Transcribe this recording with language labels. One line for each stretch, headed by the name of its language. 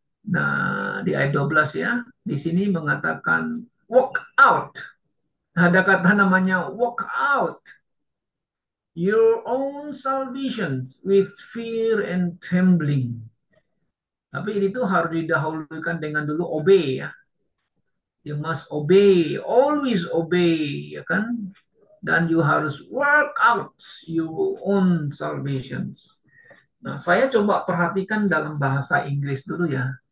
Indonesian: Nah, di ayat 12 ya, di sini mengatakan walk out. Nah, ada kata namanya
English: walk out your own salvation with fear and trembling.
Indonesian: Tapi itu harus didahulukan dengan dulu obey ya.
English: You must obey, always obey,
Indonesian: ya kan? Dan
English: you
Indonesian: harus
English: work out your own salvation.
Indonesian: Nah, saya coba perhatikan dalam bahasa Inggris dulu ya.